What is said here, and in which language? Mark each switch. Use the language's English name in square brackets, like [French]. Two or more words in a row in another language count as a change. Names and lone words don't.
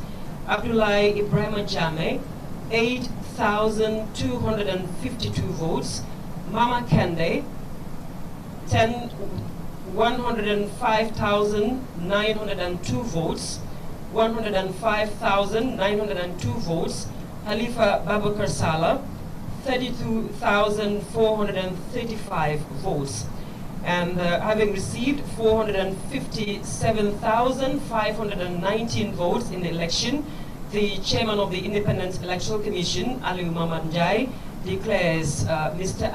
[English] Abdullahi Ibrahim Jame, 8,252 votes. Mama Kende, 105,902 votes. 105,902 votes. Halifa Babakar Salah, 32,435 votes. And having received 457,519 votes in the election, the chairman of the Independent Electoral Commission, Aliu Mamad Njai, declares Mr.